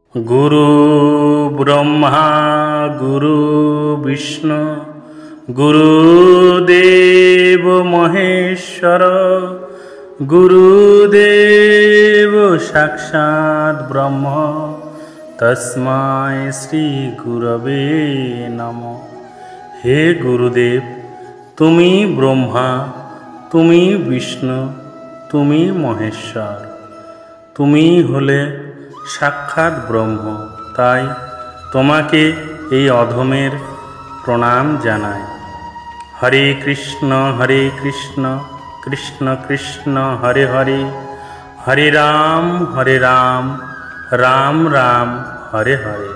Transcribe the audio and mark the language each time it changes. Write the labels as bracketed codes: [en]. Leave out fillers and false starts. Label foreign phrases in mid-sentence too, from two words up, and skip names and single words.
[sa] गुरु ब्रह्मा गुरु विष्णु गुरुदेव महेश्वर गुरुदेव साक्षात् ब्रह्म तस्मै श्री गुरवे नमः। [bn] হে গুরুদেব, তুমি ব্রহ্মা, তুমি বিষ্ণু, তুমি মহেশ্বর, তুমি হলে সাক্ষাৎ ব্রহ্ম। তাই তোমাকে এই অধমের প্রণাম জানাই। [sa] হরে কৃষ্ণ কৃষ্ণ কৃষ্ণ হরে হরে, হরে রাম রাম রাম হরে হরে।